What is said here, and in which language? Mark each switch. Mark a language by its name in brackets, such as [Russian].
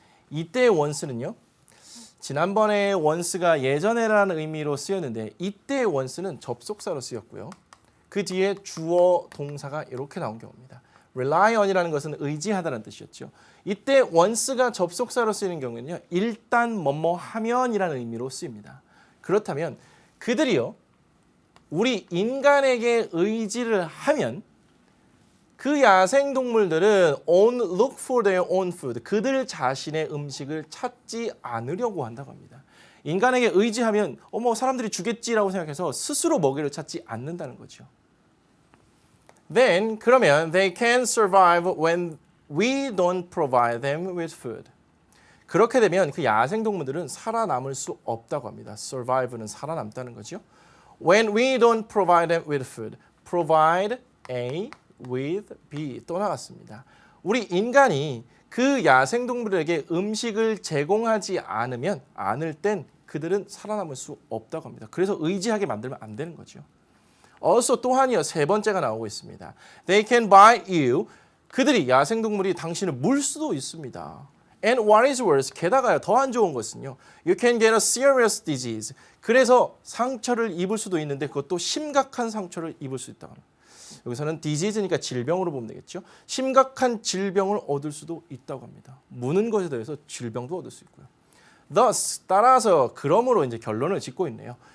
[Korean] 이때의 once는요. 지난번에 once가 예전에라는 의미로 쓰였는데 이때의 once는 접속사로 쓰였고요. 그 뒤에 주어 동사가 이렇게 나온 경우입니다. rely on이라는 것은 의지하다는 뜻이었죠. 이때 once가 접속사로 쓰이는 경우에는요. 일단 뭐뭐 하면이라는 의미로 쓰입니다. 그렇다면 그들이요. 우리 인간에게 의지를 하면 그 야생동물들은 [English] won't look for their own food. [Korean] 그들 자신의 음식을 찾지 않으려고 한다고 합니다. 인간에게 의지하면 사람들이 주겠지라고 생각해서 스스로 먹이를 찾지 않는다는 거죠. [English] Then [Korean] 그러면 [English] they can survive when we don't provide them with food. [Korean] 그렇게 되면 그 야생동물들은 살아남을 수 없다고 합니다. survive는 살아남다는 거죠. [English] When we don't provide them with food. provide A with B [Korean] 또 나왔습니다. 우리 인간이 그 야생동물에게 음식을 제공하지 않을 땐 그들은 살아남을 수 없다고 합니다. 그래서 의지하게 만들면 안 되는 거죠. also 또한이요. 세 번째가 나오고 있습니다. [English] They can buy you. [Korean] 그들이 야생동물이 당신을 물 수도 있습니다. [English] And what is worse, [Korean] 게다가요. 더 안 좋은 것은요. [English] You can get a serious disease. [Korean] 그래서 상처를 입을 수도 있는데 그것도 심각한 상처를 입을 수 있다고 합니다. 여기서는 disease니까 질병으로 보면 되겠죠. 심각한 질병을 얻을 수도 있다고 합니다. 무는 것에 대해서 질병도 얻을 수 있고요. [English] Thus, [Korean] 따라서 그러므로 이제 결론을 짓고 있네요.